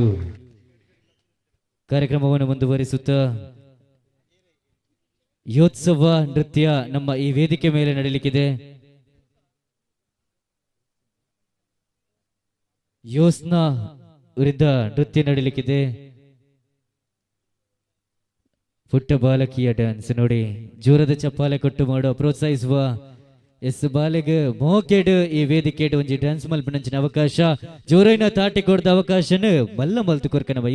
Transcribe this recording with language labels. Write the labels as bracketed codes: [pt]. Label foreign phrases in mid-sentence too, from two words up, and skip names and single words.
[kn] ಕಾರ್ಯಕ್ರಮವನ್ನು ಮುಂದುವರಿಸುತ್ತಾ ಯೋತ್ಸವ ನೃತ್ಯ ನಮ್ಮ ಈ ವೇದಿಕೆ ಮೇಲೆ ನಡೆಯಲಿಕ್ಕಿದೆ. ಯೋಸ್ನಾ ವಿರುದ್ಧ ನೃತ್ಯ ನಡೆಯಲಿಕ್ಕಿದೆ. ಪುಟ್ಟ ಬಾಲಕಿಯ ಡ್ಯಾನ್ಸ್ ನೋಡಿ, ಜೋರದ ಚಪ್ಪಾಳೆ ಕೊಟ್ಟು ಮಾಡೋ ಪ್ರೋತ್ಸಾಹಿಸುವ. ಎಸ್, [tcy] ಬಾಲೆಗೆ ಮೋಕೆಡ್ ಈ ವೇದಿಕೆ ಒಂಜಿ ಡ್ಯಾನ್ಸ್ ಮಲ್ಪನಂಚಿನ ಅವಕಾಶ ಜೋರೈನ ತಾಟಿ ಕೊಡ್ದ ಅವಕಾಶನ ಮಲ್ಲ ಮಲ್ತು ಕೊರ್ಕನವ.